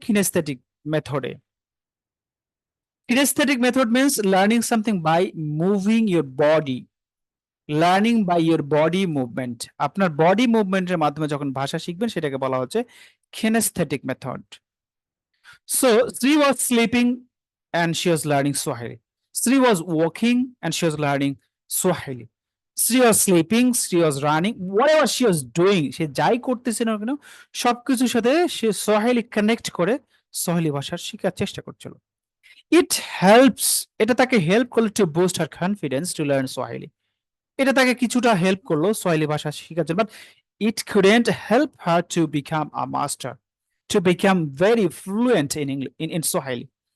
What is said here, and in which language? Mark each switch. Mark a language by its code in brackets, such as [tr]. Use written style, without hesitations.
[en] Kinesthetic মেথডে। Kinesthetic method means learning something by moving your body, learning by your body movement. [bn] আপনার body মুভমেন্টের মাধ্যমে যখন ভাষা শিখবেন সেটাকে বলা হচ্ছে কিনেস্থেটিক method. [en] So Sri was sleeping and she was learning Swahili. Sri was walking and she was learning Swahili. Sri was sleeping, Sri was running, whatever she was doing, [bn] সে যাই করতেছে না কেন সবকিছুর সাথে সে সোয়াহিলি কানেক্ট করে সোয়াহিলি ভাষা শেখার চেষ্টা করছিল। [en] it helps, [bn] এটা তাকে হেল্প করলো [en] to boost her confidence to learn Swahili, [bn] এটা তাকে কিছুটা হেল্প করলো সোয়াহিলি ভাষা শেখার জন্য। [en] But it couldn't help her to become a master, to become very fluent in Swahili.